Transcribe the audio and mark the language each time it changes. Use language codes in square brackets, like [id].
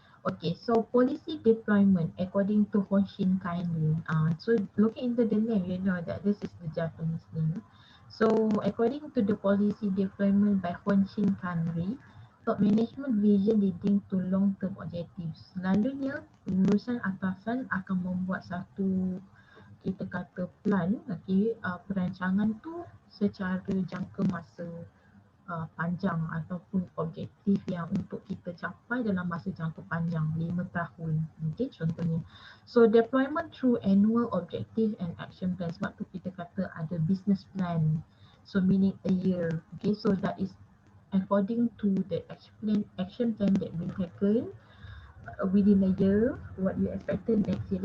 [en] Okay, so policy deployment according to Hoshin kindly. So looking into the name, you know that this is the Japanese name. So according to the policy deployment by Hoshin Kanri, top management vision leading to long-term objectives. [ms] Selalunya urusan atasan akan membuat satu kita kata plan, okay, perancangan tu secara jangka masa panjang ataupun objektif yang untuk kita capai dalam masa jangka panjang 5 tahun, okay, contohnya. [en] So deployment through annual objective and action plan, [ms] sebab tu kita kata ada [en] business plan, so meaning a year, okay, so that is according to the action plan that we taken within a year, what you expected next year.